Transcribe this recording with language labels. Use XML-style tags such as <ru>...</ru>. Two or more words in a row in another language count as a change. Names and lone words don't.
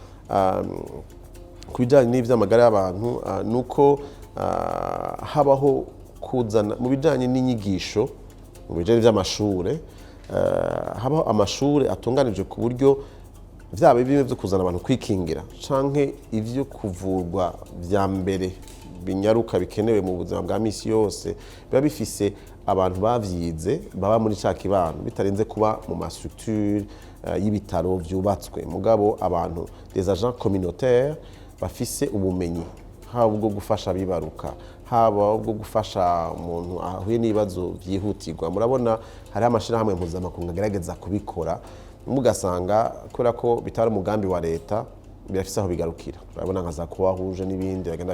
<rn>kubijanye n'ivy'amagara y'abantu nuko habaho kuzana mu bijanye n'inyigisho mu bijanye vy'amashure habaho amashure atunganije ku buryo vyaba bimwe vyo kuzana abantu kwikingira canke ivyo kuvurwa vya mbere binyaruka bikenewe mu buzima bwa misi yose biba bifise abantu bavyize baba muri ca kibano bitarenze kuba mu mastructure y'ibitaro vyubatswe mugabo abantu</rn> <fr>des agents communautaires</fr> <rn>bafise ubumenyi haba bwo gufasha abibaruka haba bwo gufasha umuntu ahuye n'ibibazo vyihutirwa murabona hari amashirahamwe mpuzamakungu agerageza kubikora mugasanga kubera ko bitari umugambi wa leta birafise aho bigarukira urabona nka za kuwahuje n'ibindi bagenda</rn>